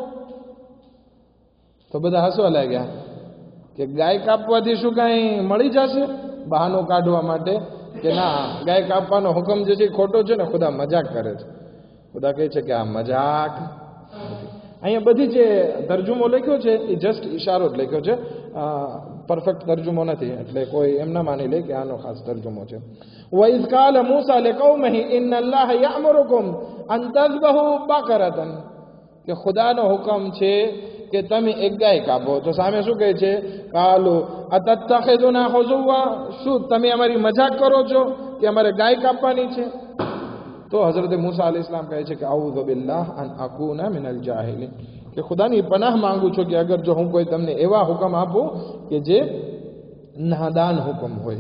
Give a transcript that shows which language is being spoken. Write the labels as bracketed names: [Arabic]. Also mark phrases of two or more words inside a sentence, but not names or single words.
[Gujarati] તો બધા હસવા લાગ્યા કે ગાય કાપવાથી શું કાંઈ મળી જશે, બહાનું કાઢવા માટે કે ના, ગાય કાપવાનો હુકમ જે છે એ ખોટો છે ને, ખુદા મજાક કરે છે. ખુદા કહે છે કે આ મજાક નથી. અહીંયા બધી જે તર્જુમો લખ્યો છે એ જસ્ટ ઇશારો જ લખ્યો છે, પરફેક્ટ તર્જુમો નથી, એટલે કોઈ એમ ના માની લે કે આનો ખાસ તર્જુમો છે. [Arabic] وَإِذْ قَالَ مُوسَى لِقَوْمِهِ إِنَّ اللَّهَ يَأْمُرُكُمْ أَن تَذْبَحُوا بَقَرَةً, [Gujarati] કે ખુદાનો હુકમ છે કે તમે એક ગાય કાપો. તો સામે શું કહે છે? [Arabic] قالوا أتتخذنا هزوا, [Gujarati] શું તમે અમારી મજાક કરો છો કે અમારે ગાય કાપવાની છે? તો હઝરત મૂસા અલૈહિસ્સલામ કહે છે કે [Arabic] أعوذ بالله أن أكون من الجاهلين, [Gujarati] કે ખુદાની પનાહ માંગુ છું કે અગર જો હું કોઈ તમને એવા હુકમ આપું કે જે નાદાન હુકમ હોય.